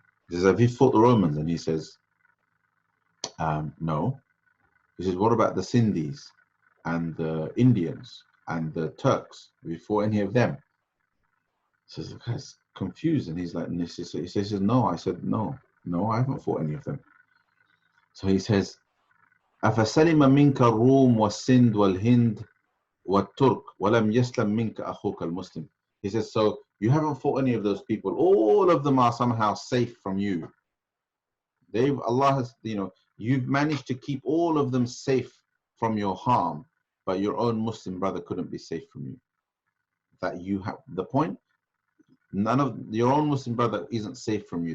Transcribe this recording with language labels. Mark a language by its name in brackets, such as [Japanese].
[English] He says, have you fought the Romans? And he says, no. He says, what about the Sindhis and the Indians and the Turks? Have you fought any of them? He says, the guy's confused and he's like, and he says, no. I said, no, I haven't fought any of them. So he says, [Arabic] أفسلم منك الروم والسند والهند والترك ولم يسلم منك أخوك المسلم. [English] He says, so you haven't fought any of those people. All of them are somehow safe from you. Allah has, you've managed to keep all of them safe from your harm, but your own Muslim brother couldn't be safe from you. That you have the point. None of your own Muslim brother isn't safe from you.